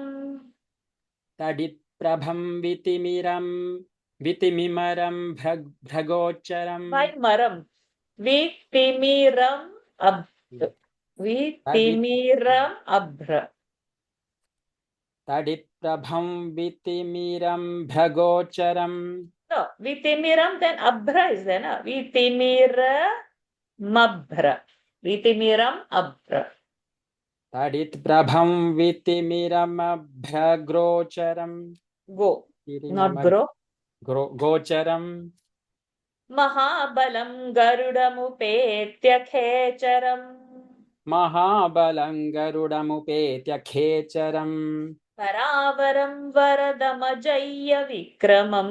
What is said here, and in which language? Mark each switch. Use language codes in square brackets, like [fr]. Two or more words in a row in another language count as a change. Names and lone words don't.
[sa] तडित्प्रभं वितिमिमरं भ्रगोचरम् [en] Why maram? [sa] वितिमिरम् अभ्र. तडित्प्रभं वितिमिरं भ्रगोचरम्. [en] No, vitimiram, then abhra is there, na? [sa] वितिमिरमभ्र। वितिमिरम् अभ्र. तडित्प्रभं वितिमिरमभ्रगोचरम्. [en] Go, not bro. [sa] गोचरम्. महाबलं गरुडमुपेत्य खेचरम् महाबलं गरुडमुपेत्य खेचरम्. परावरं वरदमजय्य विक्रमम्